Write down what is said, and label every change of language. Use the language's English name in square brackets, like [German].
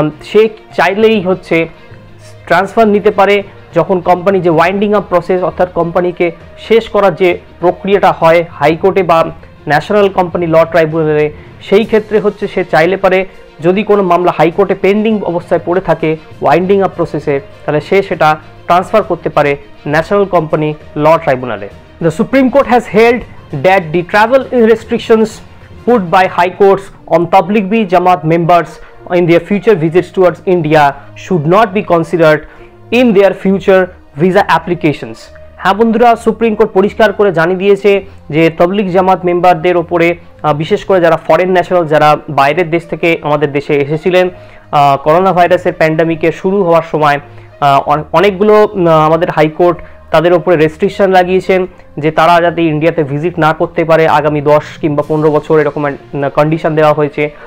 [Bangla] সে চাইলেই হচ্ছে ট্রান্সফার নিতে পারে যখন কোম্পানি যে ওয়াইন্ডিং আপ প্রসেস অর্থাৎ কোম্পানিকে শেষ করার যে প্রক্রিয়াটা হয় হাইকোর্টে বা ন্যাশনাল কোম্পানি ল ট্রাইব্যুনালে, সেই ক্ষেত্রে হচ্ছে সে চাইলে পারে যদি কোনো মামলা হাইকোর্টে পেন্ডিং অবস্থায় পড়ে থাকে ওয়াইন্ডিং আপ প্রসেসের, তাহলে সে সেটা ট্রান্সফার করতে পারে ন্যাশনাল কোম্পানি ল ট্রাইব্যুনালে। [English] The supreme court has held that the travel restrictions put by high courts on Tablighi Jamaat members in their future visits towards India should not be considered in their future visa applications. [Bangla] হ্যাঁ বন্ধুরা, supreme court পরিষ্কার করে জানিয়ে দিয়েছে যে তবলিগ জামাত মেম্বারদের ওপরে, বিশেষ করে যারা ফরেন ন্যাশনাল, যারা বাইরের দেশ থেকে আমাদের দেশে এসেছিলেন করোনা ভাইরাসের প্যান্ডামিকের শুরু হওয়ার সময়, অনেকগুলো আমাদের হাইকোর্ট তাদের উপরে রেস্ট্রিকশন লাগিয়েছেন যে তারা যাতে ইন্ডিয়াতে ভিজিট না করতে পারে আগামী 10 কিংবা 15 বছর, এরকম কন্ডিশন দেওয়া হয়েছে।